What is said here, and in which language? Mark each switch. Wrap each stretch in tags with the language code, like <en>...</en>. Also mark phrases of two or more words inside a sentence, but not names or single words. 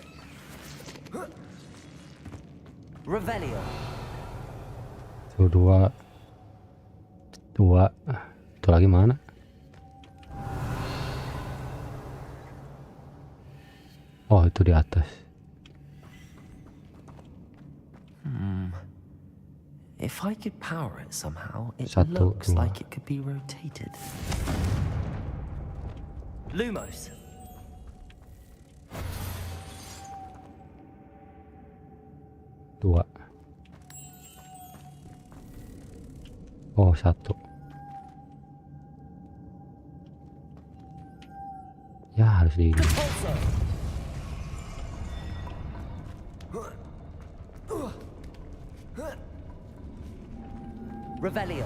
<id>Revelio. Tuh dua. Itu lagi mana? Oh, itu di atas.</id> <en>If I could power it somehow, it</en> <id>Satu,</id> <en>looks</en> <id>dua.</id> <en>like it could be rotated.</en> <id>Lumos. Dua. Oh, satu. Ya harus di ini. Revelio.</id>